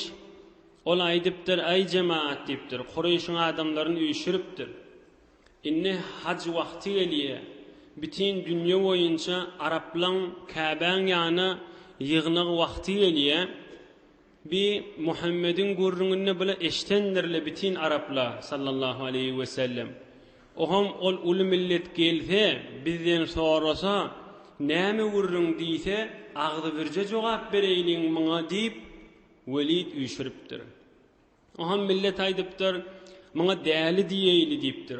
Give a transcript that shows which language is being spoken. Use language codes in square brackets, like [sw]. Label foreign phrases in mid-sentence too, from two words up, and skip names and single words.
[tk] Ol aýdypdyr, ay jemaat diýipdir, Qurayşyň adamlaryny üýşüripdir. Inne hac wagty gelýär. Bütün dünýä boýunça Araplaryň Käbäň ýanyna ýygynyk wagty gelýär. Bi Muhammediň gurrungyny bile eştendirle bütün Araplar [ar] صلى الله عليه وسلم. [tk] Oham ol uly millet gelse, bizden sorasa, näme gurrun diýse, agdy birje jogap bereýliň maňa diýip Welid üýşüripdir. Oham millet aýdypdyr, maňa däli diýeýli diýipdir.